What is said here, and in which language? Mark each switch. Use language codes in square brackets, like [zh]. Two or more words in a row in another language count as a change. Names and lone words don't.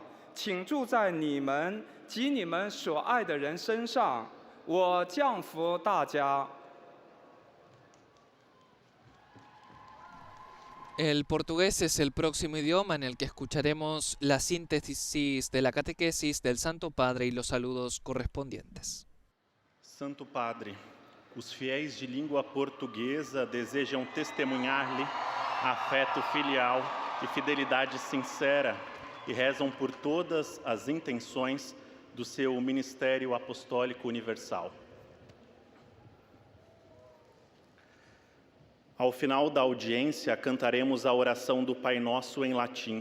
[zh] 请住在你们及你们所爱的人身上。我降福大家。 [es] El portugués es el próximo idioma en el que escucharemos la síntesis de la catequesis del Santo Padre y los saludos correspondientes. [pt] Santo Padre, os fiéis de língua portuguesa desejam testemunhar-lhe afeto filial e fidelidade sincera e rezam por todas as intenções do seu ministério apostólico universal. Ao final da audiência, cantaremos a oração do Pai Nosso em latim.